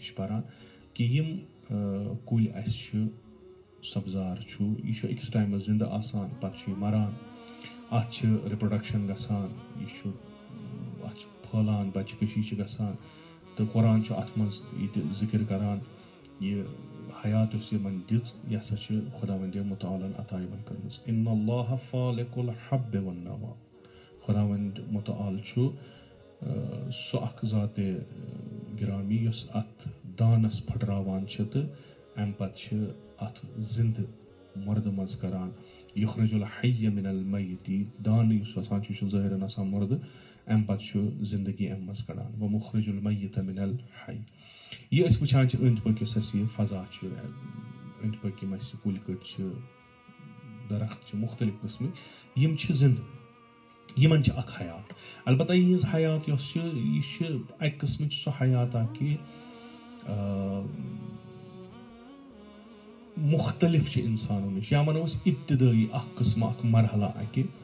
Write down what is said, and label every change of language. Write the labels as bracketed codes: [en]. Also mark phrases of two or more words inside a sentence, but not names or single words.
[ks] چھِ پران کہِ یِم کُلۍ اسہِ چھِ سبزار چھُ یہِ چھُ أکِس ٹایمس زِندٕ آسان پتہٕ چھُ یہِ مران اتھ چھِ رِپروڈکشن گژھان یہِ چھُ اتھ چھِ پھہلان بچہِ کٔشی چھِ گژھان تہٕ قرآن چھُ اتھ منٛز یہِ تہِ ذِکر کران یہِ حیات یۄس یِمن دِژ یہِ ہسا چھِ خۄداوندِ مُتعالن عطا یِمن کٔرمٕژ [ar] اِن اللہ فالق الحب والنوا [ks] خۄداوند مُتعال چھُ سُہ اکھ ذاتِ گرامی یۄس اتھ دانس پھٹراوان چھِ تہٕ امہِ پتہٕ چھِ اتھ زِندٕ مردٕ منٛز کران [ar] یُخرج الحی من المیت [ks] دانہٕ یُس آسان چھُ یہِ چھُ ظٲہرن آسان مردٕ امہِ پتہٕ چھُ زندگی امہِ منٛز کڑان [ar] ومخرج المیت من الحی [ks] یہِ أسۍ وٕچھان چھِ أنٛدۍ پٔکۍ یُس اَسہِ یہِ فضا چھُ أنٛدۍ پٔکۍ یِم اَسہِ کُلۍ کٔٹۍ چھِ درخت چھِ مُختٔلِف قٕسمٕکۍ یِم چھِ زِندٕ یِمن چھِ اکھ حیات البتہ یِہنٛز حیات یۄس چھِ یہِ چھِ اکہِ قٕسمٕچ سۄ حیات اکھ کہِ مُختٔلِف چھِ اِنسانو نِش یا وَنو أسۍ اِبتِدٲیی اکھ قٕسمہٕ اکھ مرحلہ اکہِ